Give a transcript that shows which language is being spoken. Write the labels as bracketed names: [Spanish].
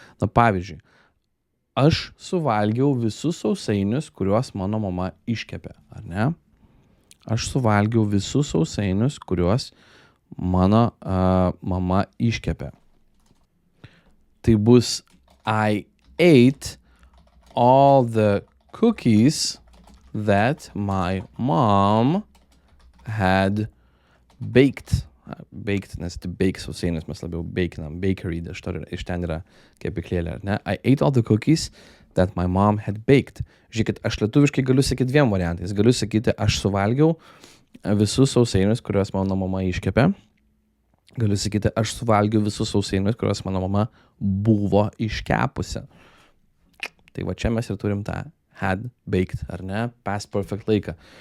[Lithuanian] Na, pavyzdžiui, aš suvalgiau visus sausainius, kuriuos mano mama iškepė, ar ne? Aš suvalgiau visus sausainius, kuriuos mano mama iškepė. Tai bus [English] I ate all the cookies that my mom had baked. [Lithuanian] Baked, nes tai bake sausainius mes labiau bakinam, bakery, iš ten yra kepyklėlė, ar ne? [English] I ate all the cookies that my mom had baked. [Lithuanian] Žiūrėkit, aš lietuviškai galiu sakyti dviem variantais. Galiu sakyti, aš suvalgiau visus sausainius, kuriuos mano mama iškepė. Galiu sakyti, aš suvalgiau visus sausainius, kuriuos mano mama buvo iškepusi. Tai va čia mes ir turim tą [English] had baked, [Lithuanian] ar ne? Past perfect laiką.